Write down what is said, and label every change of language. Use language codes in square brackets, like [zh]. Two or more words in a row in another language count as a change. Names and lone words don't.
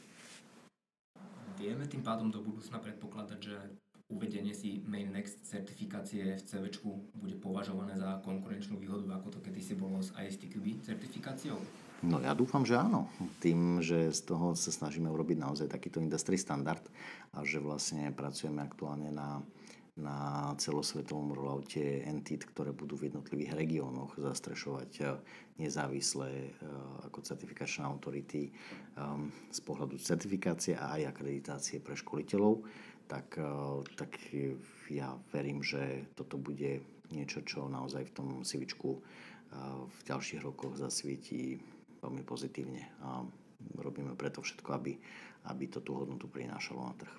[sk] Vieme tým pádom do budúcna predpokladať, že uvedenie si Main Next certifikácie v CVčku bude považované za konkurenčnú výhodu, ako to kedysi bolo s ISTQB certifikáciou? No ja dúfam, že áno. Tým, že z toho sa snažíme urobiť naozaj takýto [en] industry standard [sk] a že vlastne pracujeme aktuálne na celosvetovom rolloute entit, ktoré budú v jednotlivých regiónoch zastrešovať nezávislé ako certifikačné autority z pohľadu certifikácie a aj akreditácie pre školiteľov, tak ja verím, že toto bude niečo, čo naozaj v tom CVčku v ďalších rokoch zasvietí veľmi pozitívne a robíme preto všetko, aby to tú hodnotu prinášalo na trh.